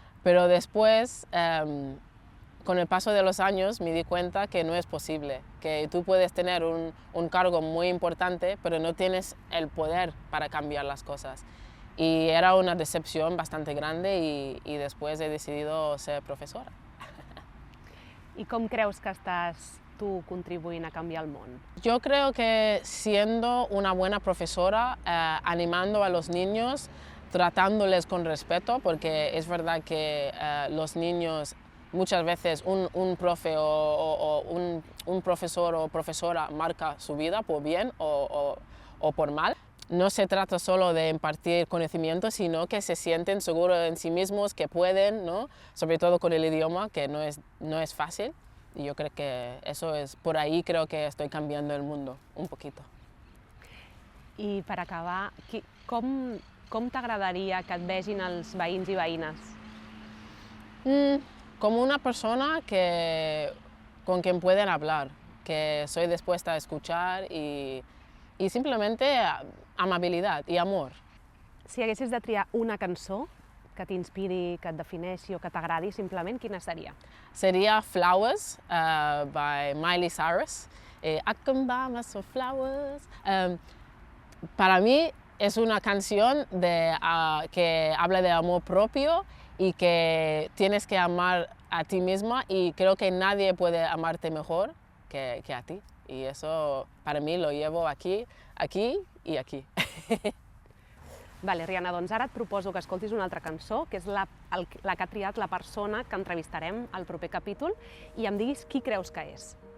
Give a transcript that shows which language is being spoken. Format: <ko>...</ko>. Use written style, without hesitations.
<es>Pero después, con el paso de los años, me di cuenta que no es posible, que tú puedes tener un cargo muy importante, pero no tienes el poder para cambiar las cosas. Y era una decepción bastante grande y después he decidido ser profesora.</es> <ca>I com creus que estàs tu contribuint a canviar el món?</ca> <es>Yo creo que siendo una buena profesora, animando a los niños, tratándoles con respeto, porque es verdad que los niños muchas veces un profe o un profesor o profesora marca su vida por bien o por mal. No se trata solo de impartir conocimiento, sino que se sienten seguros en sí mismos, que pueden, ¿no? Sobre todo con el idioma, que no es fácil. Y yo creo que eso es, por ahí creo que estoy cambiando el mundo un poquito.</es> <ca>I per acabar, com t'agradaria que et vegin els veïns i veïnes?</ca> <es>Como una persona con quien pueden hablar, que soy dispuesta a escuchar y simplemente amabilidad y amor.</es> <ca>Si haguessis de triar una cançó que t'inspiri, que et defineixi o que t'agradi simplement, quina seria?</ca> <es>Sería Flowers, by Miley Cyrus.</es> <en>I can buy myself flowers.</en> <es>Para mí es una canción que habla de amor propio y que tienes que amar a ti misma y creo que nadie puede amarte mejor que a ti. Y eso para mí lo llevo aquí y aquí.</es> <ca>Vale, Rihanna, doncs ara et proposo que escoltis una altra cançó, que és la que ha triat la persona que entrevistarem al proper capítol, i em diguis qui creus que és.</ca>